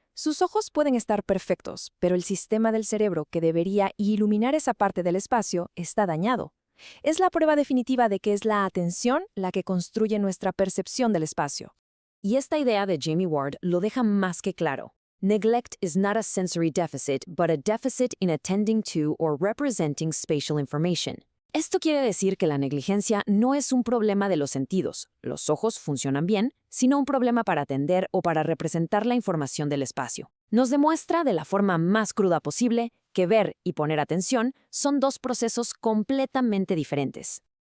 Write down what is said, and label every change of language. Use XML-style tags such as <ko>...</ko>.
<es>Sus ojos pueden estar perfectos, pero el sistema del cerebro que debería iluminar esa parte del espacio está dañado. Es la prueba definitiva de que es la atención la que construye nuestra percepción del espacio. Y esta idea de Jamie Ward lo deja más que claro.</es> <en>Neglect is not a sensory deficit, but a deficit in attending to or representing spatial information.</en> <es>Esto quiere decir que la negligencia no es un problema de los sentidos, los ojos funcionan bien, sino un problema para atender o para representar la información del espacio. Nos demuestra de la forma más cruda posible que ver y poner atención son dos procesos completamente diferentes.</es>